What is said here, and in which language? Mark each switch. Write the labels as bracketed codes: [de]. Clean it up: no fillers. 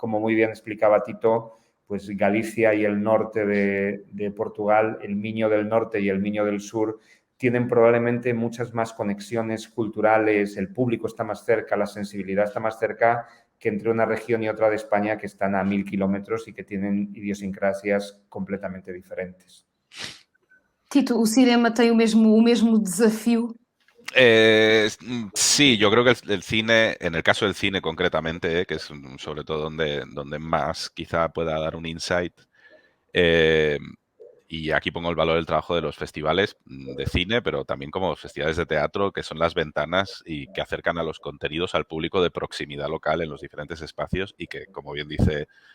[es] Como muy bien explicaba Tito, pues Galicia y el norte de Portugal, el Miño del Norte y el Miño del Sur, tienen probablemente muchas más conexiones culturales, el público está más cerca, la sensibilidad está más cerca, que entre una región y otra de España que están a 1000 kilómetros y que tienen idiosincrasias completamente diferentes. [pt] Tito, o cinema tem o mesmo desafio [es] Sí, yo creo que el cine, en el caso del cine concretamente, que es sobre todo donde más quizá pueda dar un insight, eh, y aquí pongo el valor del trabajo de los festivales de cine, pero también como festivales de teatro, que son las ventanas y que acercan a los contenidos al público de proximidad local en los diferentes espacios y que, como bien dice